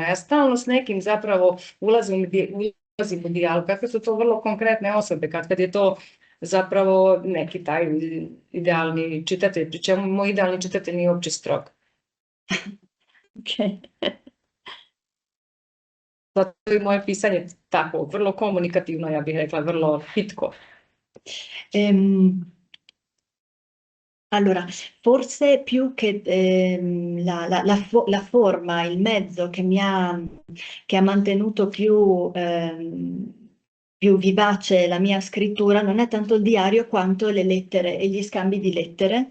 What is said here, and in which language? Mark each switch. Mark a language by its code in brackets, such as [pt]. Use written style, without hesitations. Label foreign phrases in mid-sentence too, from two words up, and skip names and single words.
[hr] Ja stalno s nekim zapravo ulazim u dijalog, kakve su to vrlo konkretne osobe, kad je to zapravo neki taj idealni čitatelj, pri čemu moj idealni čitatelj nije uopće strog. Ok. Zato je moje pisanje tako, vrlo komunikativno, ja bih rekla, vrlo pitko. [it] Allora, forse più che la forma, il mezzo che ha mantenuto più vivace la mia scrittura non è tanto il diario quanto le lettere e gli scambi di lettere.